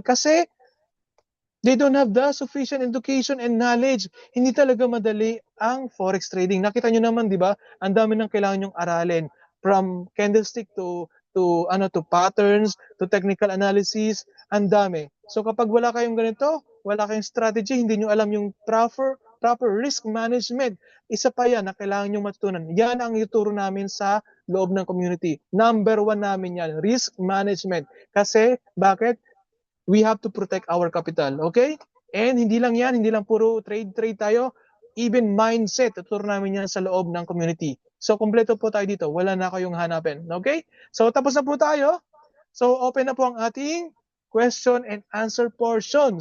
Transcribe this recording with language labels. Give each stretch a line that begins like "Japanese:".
English: Kasi they don't have the sufficient education and knowledge.
Filipino: Hindi talaga madali ang forex trading. Nakita nyo naman, di ba? Ang dami ng kailangan yung aralin. From candlestick to patterns, to technical analysis, ang dami. So kapag wala kayong ganito, wala kayong strategy, hindi nyo alam yung proper risk management. Isa pa yan na kailangan nyo matutunan. Yan ang ituro namin sa loob ng community. Number 1 namin yan, risk management. Kasi, bakit?
English: We have to protect our capital, okay?
Filipino: And hindi lang yan, hindi lang puro trade tayo, even mindset, tuturo namin yan sa loob ng community. So, kompleto po tayo dito, wala na kayong hanapin, okay? So, tapos na po tayo. So, open na po ang ating question and answer portion.